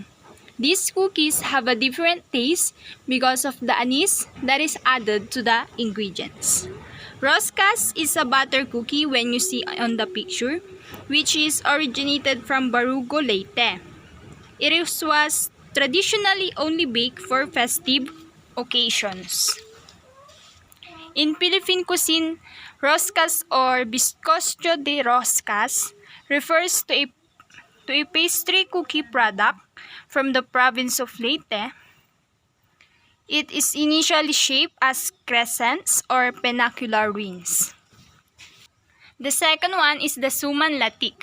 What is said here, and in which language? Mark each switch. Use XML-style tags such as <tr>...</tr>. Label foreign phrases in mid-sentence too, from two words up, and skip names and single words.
<en>These cookies have a different taste because of the anise that is added to the ingredients. Roscas is a butter cookie when you see on the picture, which is originated from Barugo, Leyte. It was traditionally only baked for festive occasions. In Philippine cuisine, roscas or bizcocho de roscas refers to a pastry cookie product from the province of Leyte. It is initially shaped as crescents or pennacular rings. The second one is the suman latik.</en>